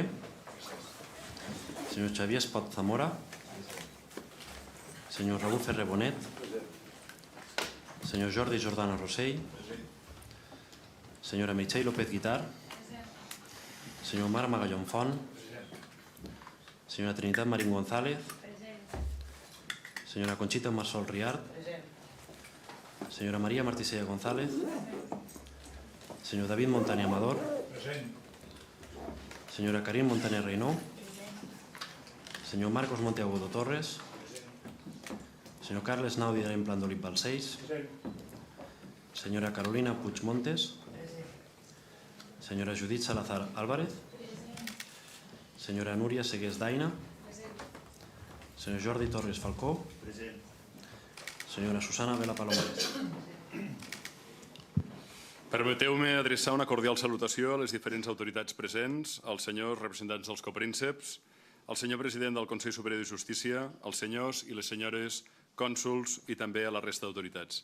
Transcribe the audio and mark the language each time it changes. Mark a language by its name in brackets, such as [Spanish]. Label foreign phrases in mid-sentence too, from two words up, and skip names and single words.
[Spanish] Señor Xavier Espot Zamora. Señor Raúl Ferrer Bonet. Señor Jordi Jordana Rossell. Señora Meritxell López Guitar. Señor Marc Magallón Font. Señora Trinitat Marín González. Señora Conchita Marsol Riart. Señora María Martisella González. Señor David Montaner Amador. Señora Karim Montaner Reynó. Señor Marcos Monteagudo Torres. Señor Carles Naudi de Emplandolip Balcells. Señora Carolina Puig Montes. Señora Judit Salazar Álvarez. Señora Núria Segués Daina. Señor Jordi Torres Falcó. Senyora Susana Vela Palomares. [Catalan] Permeteu-me adreçar una cordial salutació a les diferents autoritats presents, als senyors representants dels coprínceps, al senyor president del Consell Superior de Justícia, als senyors i les senyores cònsols i també a la resta d'autoritats.